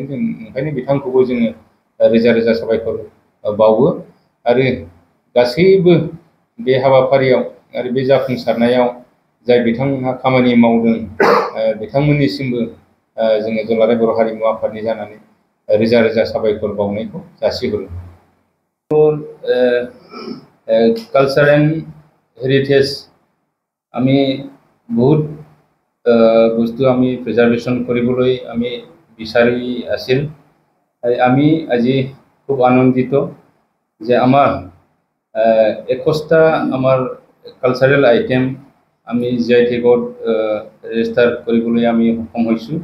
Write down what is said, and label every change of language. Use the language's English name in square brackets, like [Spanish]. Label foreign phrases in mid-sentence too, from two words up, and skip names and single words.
[Bodo] जों ओंखायनो बिथांखौबो जोङो रोजा रोजा साबायखर बावो। आरो गासैबो बे हाबाफारियाव आरो बे जाफुंसारनायाव जाय बिथांमोनहा खामानि मावदों, बिथांमोननिसिमबो जोङो दुलाराय बर' हारिमु आफादनि जानानै रोजा रोजा साबायखर बावनायखौ जासिहरो। [English] culture and heritage [Assamese] আমি বহুত বস্তু আমি প্ৰিজাৰ্ভেশ্যন কৰিবলৈ আমি বিচাৰি আছিল। আমি আজি খুব আনন্দিত যে আমাৰ 21টা আমাৰ কালচাৰেল আইটেম আমি GI-টেগত ৰেজিষ্টাৰ কৰিবলৈ আমি সক্ষম হৈছোঁ।